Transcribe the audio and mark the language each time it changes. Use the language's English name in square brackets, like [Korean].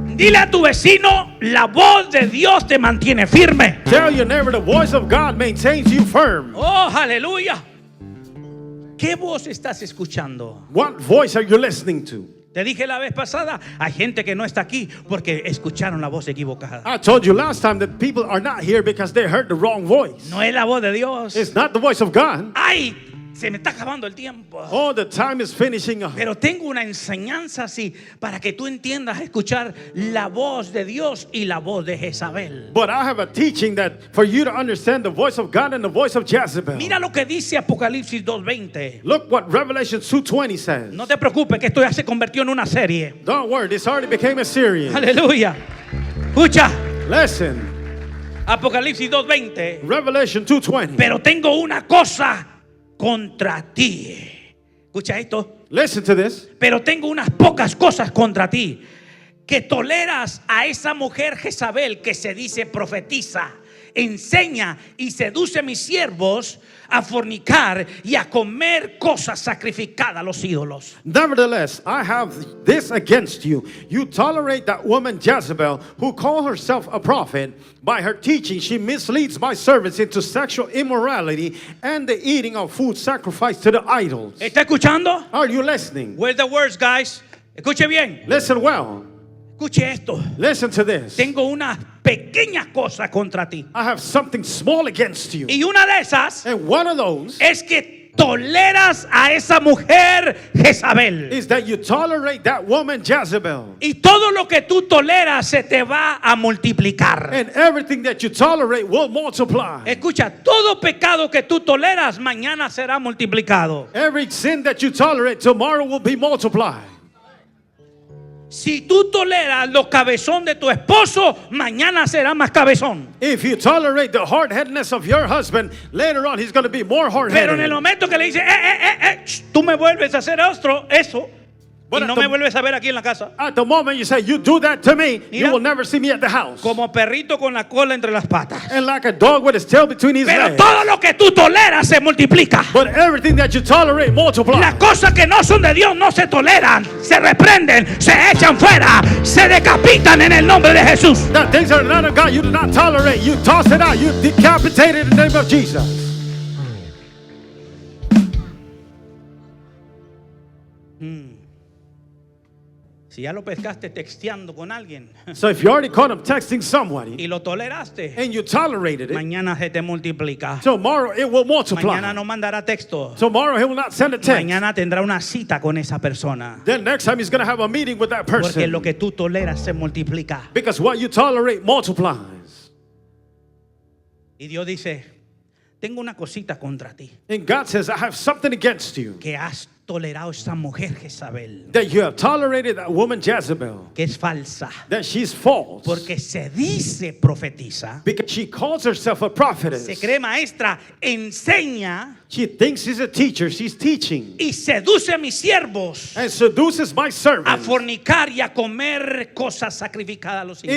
[Spanish] Dile a tu vecino, la voz de Dios te mantiene firme. [English] Tell your neighbor the voice of God maintains you firm. [Spanish] Oh, aleluya. ¿Qué voz estás escuchando? [English] What voice are you listening to? [Spanish] Te dije la vez pasada, hay gente que no está aquí porque escucharon la voz equivocada. [English] I told you last time that people are not here because they heard the wrong voice. [Spanish] No es la voz de Dios. [English] It's not the voice of God. [Spanish] Hay Se me está acabando el tiempo. [English] Oh, the time is finishing up. [Spanish] Pero tengo una enseñanza así para que tú entiendas escuchar la voz de Dios y la voz de Jezabel. [English] But I have a teaching that for you to understand the voice of God and the voice of Jezebel. [Spanish] Mira lo que dice Apocalipsis 2:20. [English] Look what Revelation 2:20 says. [Spanish] No te preocupes que esto ya se convirtió en una serie. [English] Don't worry, this already became a series. [Spanish] Aleluya. Escucha. [English] Listen, [Spanish] Apocalipsis 2:20. [English] Revelation 2:20. [Spanish] Pero tengo una cosa contra ti. Escucha esto. [English] Listen to this. [Spanish] Pero tengo unas pocas cosas contra ti. Que toleras a esa mujer Jezabel que se dice profetiza, enseña y seduce a mis siervos a fornicar y a comer cosas sacrificadas a los ídolos. [English] Nevertheless, I have this against you. You tolerate that woman Jezebel, who calls herself a prophet. By her teaching, she misleads my servants into sexual immorality and the eating of food sacrificed to the idols. [Spanish] ¿Está escuchando? [English] Are you listening? Where's the words, guys? [Spanish] Escuche bien. [English] Listen well. [Spanish] Escuche esto. [English] Listen to this. [Spanish] Tengo unas pequeñas cosas contra ti. [English] I have something small against you. [Spanish] Y una de esas [English] And one of those [Spanish] es que toleras a esa mujer Jezabel. [English] is that you tolerate that woman Jezebel. [Spanish] Y todo lo que tú toleras se te va a multiplicar. [English] And everything that you tolerate will multiply. [Spanish] Escucha, todo pecado que tú toleras mañana será multiplicado. [English] Every sin that you tolerate tomorrow will be multiplied. [Spanish] Si tú toleras los cabezón de tu esposo, mañana será más cabezón. [English] If you tolerate the hard-headedness of your husband, later on he's going to be more [Spanish] Pero en el [English] hard-headed. [Spanish] momento que le dice, tú me vuelves a hacer eso, y no me vuelves a ver aquí en la casa. [English] At the moment you say, you do that to me, [Spanish] Mira. [English] you will never see me at the house. [Spanish] Como perrito con la cola entre las patas. [English] And like a dog with his tail between his [Spanish] Pero [English] legs. [Spanish] todo lo que tú toleras se multiplica. [English] But everything that you tolerate multiplies. [Spanish] Las cosas que no son de Dios no se toleran, se reprenden, se echan fuera, se decapitan en el nombre de Jesús. [English] The things that are not of God, you do not tolerate. You toss it out. You decapitate it in the name of Jesus. [Spanish] Si ya lo pescaste texteando con alguien [English] So if you already caught him texting somebody [Spanish] y lo toleraste, [English] and you tolerated it, [Spanish] mañana se te multiplica. [English] tomorrow it will multiply. [Spanish] Mañana no mandará texto. [English] Tomorrow he will not send a text. [Spanish] Mañana tendrá una cita con esa persona. [English] Then next time he's going to have a meeting with that [Spanish] Porque [English] person. [Spanish] lo que tú toleras se multiplica. [English] Because what you tolerate multiplies. [Spanish] Y Dios dice, tengo una cosita contra ti. [English] And God says, I have something against you. [Spanish] Que has tolerado a esa mujer Jezabel. [English] That you have tolerated that woman Jezebel. [Spanish] Que es falsa. [English] That she's false. [Spanish] Porque se dice profetiza. [English] Because she calls herself a prophetess. [Spanish] Se cree maestra. Enseña. [English] She thinks she's a teacher. She's teaching. [Spanish] Y seduce a mis siervos. [English] And seduces my [Spanish] A [English] servants [Spanish] fornicar y a comer cosas sacrificadas a los ídolos.